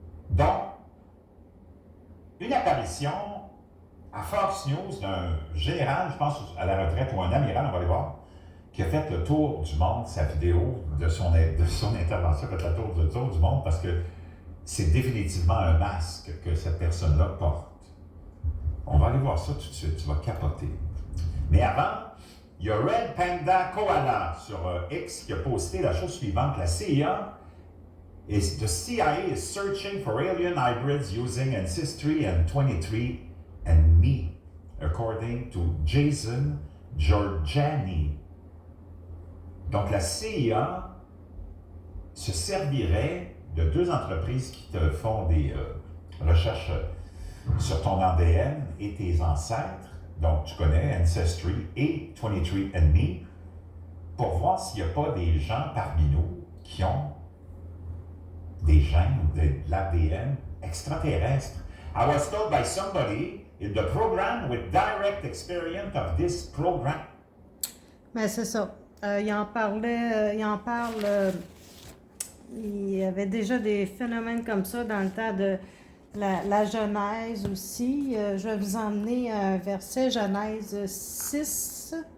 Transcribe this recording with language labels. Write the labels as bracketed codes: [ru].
[fr] Donc, une apparition à Fox News d'un général, je pense à la retraite, ou un amiral, on va aller voir, qui a fait le tour du monde, sa vidéo de son intervention a fait le tour du monde parce que c'est définitivement un masque que cette personne-là porte. On va aller voir ça tout de suite, tu vas capoter. Mais avant, il y a Red Panda Koala sur X qui a posté la chose suivante. [en] The CIA is searching for alien hybrids using Ancestry and 23andMe, according to Jason Giorgiani. [fr] Donc la CIA se servirait de deux entreprises qui te font des recherches sur ton ADN et tes ancêtres, donc tu connais Ancestry et 23andMe, pour voir s'il n'y a pas des gens parmi nous qui ont des gènes ou de l'ADN extraterrestre. [en] I was told by somebody in the program with direct experience of this program. [fr] Mais c'est ça. Il en parlait, il en parle. Il y avait déjà des phénomènes comme ça dans le temps de la Genèse aussi. Je vais vous emmener un verset, Genèse 6.